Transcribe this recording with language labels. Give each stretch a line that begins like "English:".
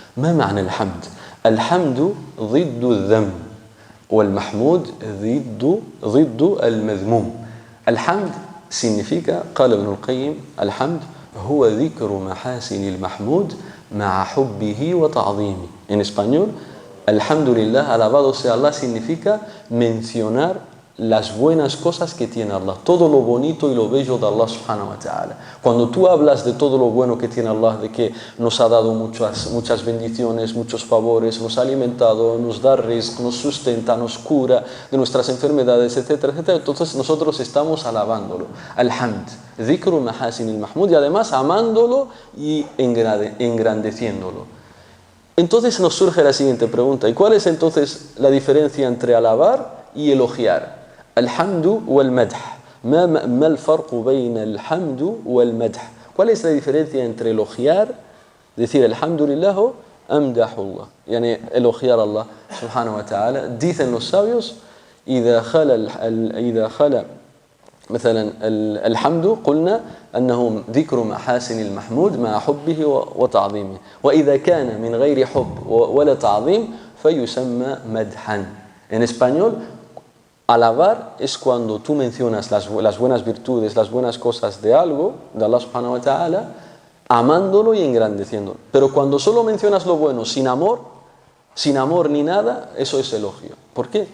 Arabic: ما معنى الحمد؟ الحمد ضد الذم والمحمود ضد المذموم. الحمد
Spanish: significa,
Arabic: قال ابن القيم, الحمد هو ذكر محاسن المحمود مع حبه وتعظيمه.
Spanish: En español,
Arabic: الحمد لله,
Spanish: alabado sea Allah, significa mencionar las buenas cosas que tiene Allah, todo lo bonito y lo bello de Allah subhanahu wa ta'ala. Cuando tú hablas de todo lo bueno que tiene Allah, de que nos ha dado muchas bendiciones, muchos favores, nos ha alimentado, nos da rizq, nos sustenta, nos cura de nuestras enfermedades, etcétera, etcétera, entonces nosotros estamos alabándolo.
Arabic: Al-Hamd, dhikru mahasin al-mahmud,
Spanish: y además amándolo y engrandeciéndolo. Entonces nos surge la siguiente pregunta, ¿y cuál es entonces la diferencia entre alabar y elogiar?
Arabic: الحمد والمدح. ما الفرق بين الحمد والمدح?
Spanish: ¿Cuál es la diferencia entre elogiar, decir alhamdulillah, o amdahullah, yani elogiar a Allah subhanahu wa ta'ala? Dicen los sabios,
Arabic: إذا خلا مثلا الحمد قلنا أنه ذكر محاسن المحمود مع حبه وتعظيمه، وإذا كان من غير حب ولا تعظيم فيسمى مدحا.
Spanish: En español, alabar es cuando tú mencionas las buenas virtudes, las buenas cosas de algo, de Allah subhanahu wa ta'ala, amándolo y engrandeciéndolo. Pero cuando solo mencionas lo bueno sin amor ni nada, eso es elogio. ¿Por qué?